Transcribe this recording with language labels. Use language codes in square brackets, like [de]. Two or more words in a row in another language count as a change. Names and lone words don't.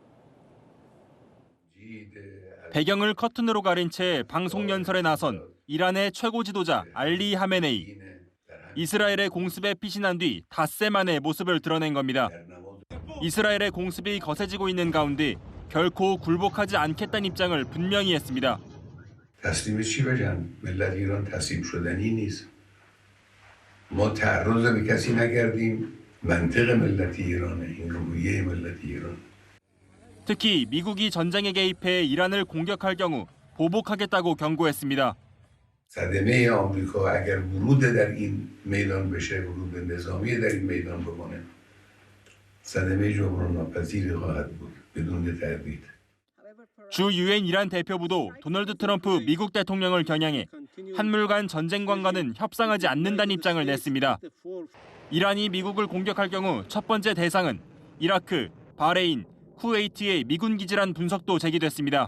[ko] 배경을 커튼으로 가린 채 방송 연설에 나선 이란의 최고 지도자 알리 하메네이. 이스라엘의 공습에 피신한 뒤 닷새 만에 모습을 드러낸 겁니다. 이스라엘의 공습이 거세지고 있는 가운데 결코 굴복하지 않겠다는 입장을 분명히 했습니다. [fa] تسلیم چی بگن؟ ملت ایران تسلیم شدنی نیست. ما تعرض به کسی نکردیم. منطق ملتی ایرانه. این روحیه ملتی ایران. [ko] 특히 미국이 전쟁에 개입해 이란을 공격할 경우 보복하겠다고 경고했습니다. [fa] صدمه آمریکا اگر ورود در این میدان بشه، ورود نظامی در این میدان بکنه، صدمه جبران ناپذیری خواهد بود بدون تردید. [ko] 주 유엔 이란 대표부도 도널드 트럼프 미국 대통령을 겨냥해 한물 간 전쟁관과는 협상하지 않는다는 입장을 냈습니다. 이란이 미국을 공격할 경우 첫 번째 대상은 이라크, 바레인, 쿠웨이트의 미군 기지란 분석도 제기됐습니다.